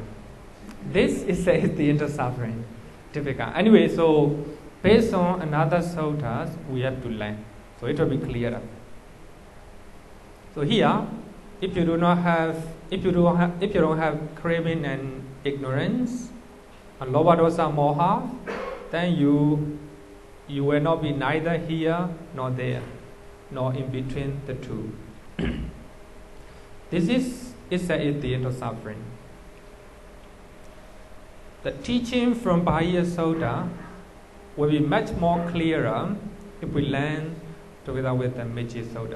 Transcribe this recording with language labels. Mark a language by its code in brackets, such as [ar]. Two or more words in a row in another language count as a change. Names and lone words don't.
[en] This is the end of suffering. Difficult. Anyway, so based on another suttas, we have to learn. So it will be clearer. So here, if you don't have craving and ignorance, and [pi] lobha dosa moha, [en] then you will not be neither here nor there, nor in between the two. This is the end of suffering. The teaching from Bahia Sutta will be much more clearer if we learn together with the Meche Sutta.